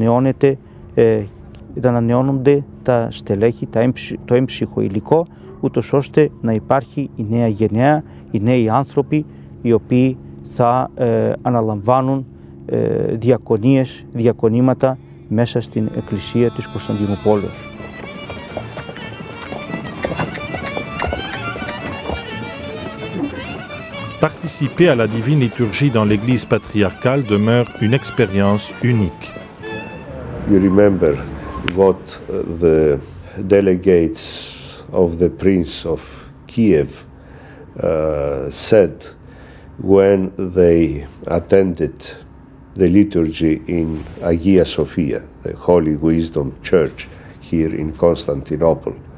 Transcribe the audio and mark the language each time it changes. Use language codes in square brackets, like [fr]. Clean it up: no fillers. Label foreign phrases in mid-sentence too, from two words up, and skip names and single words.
[el] ανανεώνονται τα στελέχη, το έμψυχο υλικό, ούτως ώστε να υπάρχει η νέα γενναία, οι νέοι άνθρωποι οι οποίοι θα αναλαμβάνουν διακονήματα μέσα στην Εκκλησία της Κωνσταντινούπολης. [fr] Participer à la divine liturgie dans l'église patriarcale demeure une expérience unique. [en] You remember what the delegates of the Prince of Kiev said when they attended the liturgy in Hagia Sophia, the Holy Wisdom Church here in Constantinople.